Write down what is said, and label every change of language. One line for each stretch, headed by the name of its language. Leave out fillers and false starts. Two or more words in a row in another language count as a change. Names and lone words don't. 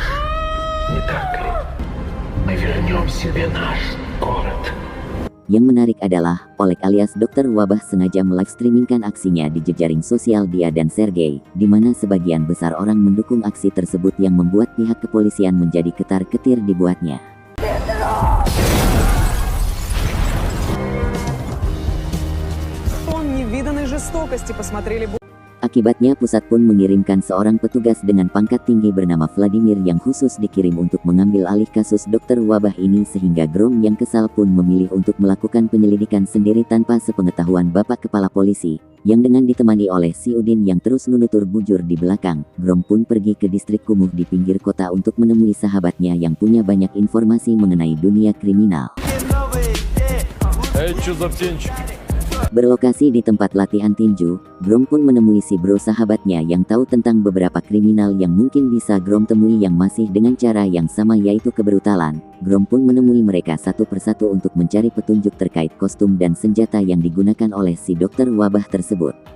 Indonesian: Yang menarik adalah, Oleg alias dokter wabah sengaja melive-streamingkan aksinya di jejaring sosial dia dan Sergei, di mana sebagian besar orang mendukung aksi tersebut yang membuat pihak kepolisian menjadi ketar-ketir dibuatnya.
Russian: Он невиданной жестокости, посмотрели бы.
Indonesian: Akibatnya pusat pun mengirimkan seorang petugas dengan pangkat tinggi bernama Vladimir yang khusus dikirim untuk mengambil alih kasus dokter wabah ini, sehingga Grom yang kesal pun memilih untuk melakukan penyelidikan sendiri tanpa sepengetahuan Bapak Kepala Polisi, yang dengan ditemani oleh si Udin yang terus menutur bujur di belakang. Grom pun pergi ke distrik kumuh di pinggir kota untuk menemui sahabatnya yang punya banyak informasi mengenai dunia kriminal.
Russian: Эй, чё за птенчик?
Indonesian: Berlokasi di tempat latihan tinju, Grom pun menemui si bro sahabatnya yang tahu tentang beberapa kriminal yang mungkin bisa Grom temui yang masih dengan cara yang sama yaitu kebrutalan. Grom pun menemui mereka satu persatu untuk mencari petunjuk terkait kostum dan senjata yang digunakan oleh si dokter wabah tersebut.